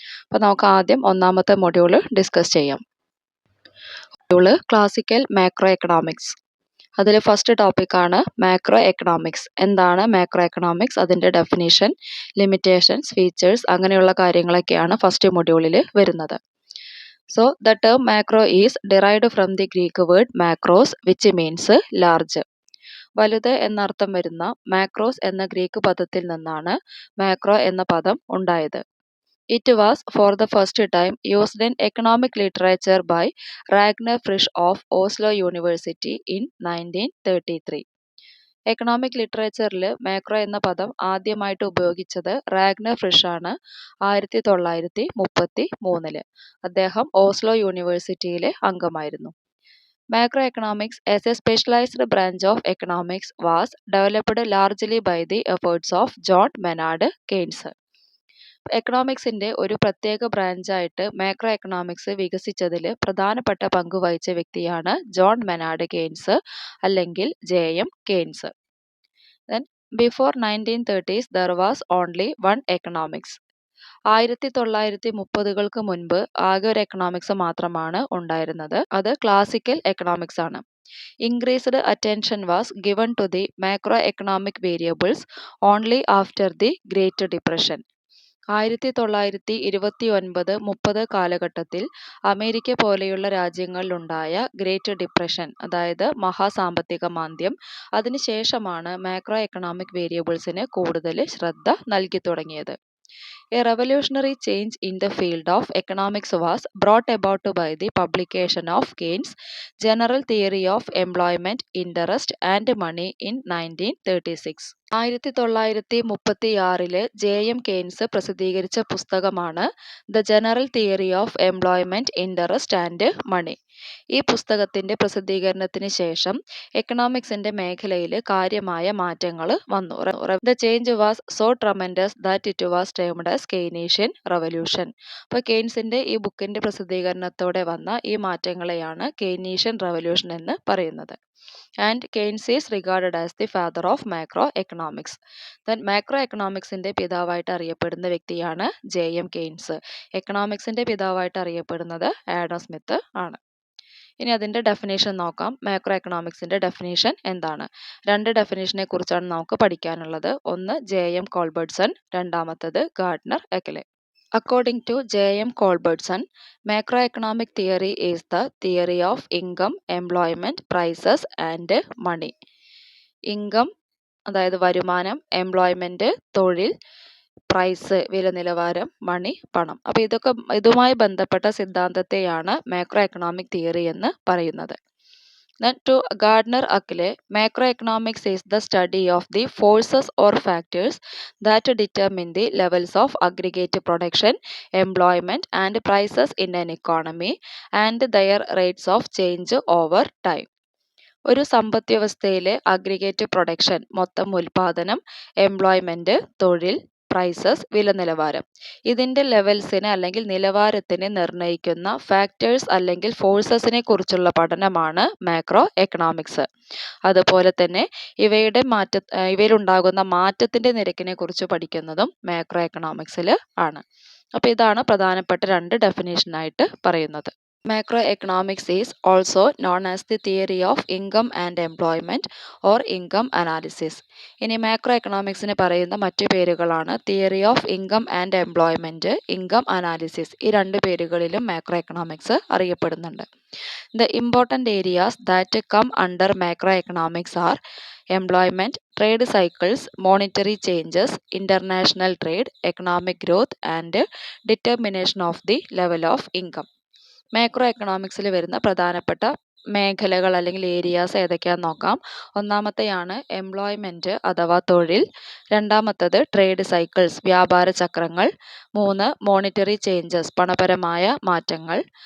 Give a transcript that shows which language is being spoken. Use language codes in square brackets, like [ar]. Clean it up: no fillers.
[ml] അപ്പോൾ നമുക്ക് ആദ്യം 1ാമത്തെ മൊഡ്യൂൾ ഡിസ്കസ് ചെയ്യാം. Module classical macro economics. അതിൽ ഫസ്റ്റ് ടോപ്പിക്കാണ് മാക്രോ എക്കണോമിക്സ്. എന്താണ് മാക്രോ എക്കണോമിക്സ്, അതിൻ്റെ ഡെഫിനിഷൻ, ലിമിറ്റേഷൻസ്, ഫീച്ചേഴ്സ്, അങ്ങനെയുള്ള കാര്യങ്ങളൊക്കെയാണ് ഫസ്റ്റ് മൊഡ്യൂളിൽ വരുന്നത്. [en] So, the term macro is derived from the Greek word macros, which means large. [ml] വലുത് എന്നർത്ഥം വരുന്ന മാക്രോസ് എന്ന ഗ്രീക്ക് പദത്തിൽ നിന്നാണ് മാക്രോ എന്ന പദം ഉണ്ടായത്. [en] It was for the first time used in economic literature by Ragnar Frisch of Oslo University in 1933. [ml] Economic ലിറ്ററേച്ചറിൽ macro എന്ന പദം ആദ്യമായിട്ട് ഉപയോഗിച്ചത് റാഗ്നർ ഫ്രിഷ് ആണ് 1933. അദ്ദേഹം ഓസ്ലോ യൂണിവേഴ്സിറ്റിയിലെ അംഗമായിരുന്നു. [en] Macroeconomics as a specialised branch of economics was developed largely by the efforts of John Maynard Keynes. [ml] എക്കണോമിക്സിൻ്റെ ഒരു പ്രത്യേക ബ്രാഞ്ചായിട്ട് മാക്രോ എക്കണോമിക്സ് വികസിച്ചതിൽ പ്രധാനപ്പെട്ട പങ്ക് വഹിച്ച വ്യക്തിയാണ് ജോൺ മെനാർഡ് കെയ്ൻസ് അല്ലെങ്കിൽ JM Keynes. [en] Then before 1930s there was only one economics. [ml] 1930-കൾക്ക് മുൻപ് ആകെ ഒരു എക്കണോമിക്സ് മാത്രമാണ് ഉണ്ടായിരുന്നത്. അത് ക്ലാസിക്കൽ എക്കണോമിക്സ് ആണ്. [en] Increased attention was given to the macroeconomic variables only after the Great Depression. [ml] 1929-30 കാലഘട്ടത്തിൽ അമേരിക്ക പോലെയുള്ള രാജ്യങ്ങളിലുണ്ടായ ഗ്രേറ്റ് ഡിപ്രഷൻ, അതായത് മഹാസാമ്പത്തിക മാന്ദ്യം, അതിനുശേഷമാണ് മാക്രോ എക്കണോമിക് വേരിയബിൾസിന് കൂടുതൽ ശ്രദ്ധ നൽകി തുടങ്ങിയത്. [en] A revolutionary change in the field of economics was brought about by the publication of Keynes' General Theory of Employment, Interest and Money in 1936. [ml] 1936 JM Keynes പ്രസിദ്ധീകരിച്ച പുസ്തകമാണ് the general theory of employment, interest and money. ഈ പുസ്തകത്തിന്റെ പ്രസിദ്ധീകരണത്തിന് ശേഷം എക്കണോമിക്സിന്റെ മേഖലയിൽ കാര്യമായ മാറ്റങ്ങൾ വന്നു. [en] The change was so tremendous that it was termed as Keynesian revolution. [ml] അപ്പോൾ കെയ്ൻസിന്റെ ഈ ബുക്കിന്റെ പ്രസിദ്ധീകരണത്തോടെ വന്ന ഈ മാറ്റങ്ങളെയാണ് കെയ്നീഷ്യൻ റവല്യൂഷൻ എന്ന് പറയുന്നത്. [en] And Keynes is regarded as the father of macroeconomics. [ml] Then macro എക്കണോമിക്സിന്റെ പിതാവായിട്ട് അറിയപ്പെടുന്ന വ്യക്തിയാണ് JM കെയ്ൻസ്. എക്കണോമിക്സിന്റെ പിതാവായിട്ട് അറിയപ്പെടുന്നത് ആഡം സ്മിത്ത് ആണ്. ഇനി അതിൻ്റെ ഡെഫിനേഷൻ നോക്കാം. മാക്രോ എക്കണോമിക്സിൻ്റെ ഡെഫിനേഷൻ എന്താണ്? 2 ഡെഫിനേഷനെ കുറിച്ചാണ് നമുക്ക് പഠിക്കാനുള്ളത്. ഒന്ന് JM കോൾബർട്ട്സൺ, രണ്ടാമത്തത് Gardner എക്കലെ. [en] According to JM Culbertson, macroeconomic theory is the theory of income, employment, prices and money. [ml] Income അതായത് വരുമാനം, എംപ്ലോയ്മെൻറ്റ് തൊഴിൽ, പ്രൈസ് വില നിലവാരം, മണി പണം. അപ്പോൾ ഇതുമായി ബന്ധപ്പെട്ട സിദ്ധാന്തത്തെയാണ് മാക്രോ എക്കണോമിക് തിയറി എന്ന് പറയുന്നത്. Then to Gardner Akle, macroeconomics is the study of the forces or factors that determine the levels of aggregate production, employment and prices in an economy and their rates of change over time. ഒരു സമ്പദ് വ്യവസ്ഥയിലെ aggregate production, മൊത്തം ഉൽപാദനം, employment തൊഴിൽ, prices വില നിലവാരം, ഇതിൻ്റെ ലെവൽസിനെ അല്ലെങ്കിൽ നിലവാരത്തിനെ നിർണ്ണയിക്കുന്ന ഫാക്ടേഴ്സ് അല്ലെങ്കിൽ ഫോഴ്സസിനെ കുറിച്ചുള്ള പഠനമാണ് മാക്രോ എക്കണോമിക്സ്. അതുപോലെ തന്നെ ഇവയിലുണ്ടാകുന്ന മാറ്റത്തിൻ്റെ നിരക്കിനെ കുറിച്ച് പഠിക്കുന്നതും മാക്രോ എക്കണോമിക്സിൽ ആണ്. അപ്പോൾ ഇതാണ് പ്രധാനപ്പെട്ട 2 ഡെഫിനേഷനായിട്ട് പറയുന്നത്. [en] Macroeconomics is also known as the theory of income and employment or income analysis. [ml] ഇനി മാക്രോ എക്കണോമിക്സിന് പറയുന്ന മറ്റു പേരുകളാണ് theory of income and employment, income analysis. ഈ 2 പേരുകളിലും മാക്രോ എക്കണോമിക്സ് അറിയപ്പെടുന്നുണ്ട്. [en] The important areas that come under macroeconomics are employment, trade cycles, monetary changes, international trade, economic growth and determination of the level of income. [ml] Macro എക്കണോമിക്സിൽ വരുന്ന പ്രധാനപ്പെട്ട മേഖലകൾ അല്ലെങ്കിൽ areas ഏതൊക്കെയാണെന്ന് നോക്കാം. ഒന്നാമത്തെയാണ് employment അഥവാ തൊഴിൽ. രണ്ടാമത്തത് ട്രേഡ് സൈക്കിൾസ് വ്യാപാര ചക്രങ്ങൾ. 3 മോണിറ്ററി ചേഞ്ചസ് പണപരമായ മാറ്റങ്ങൾ.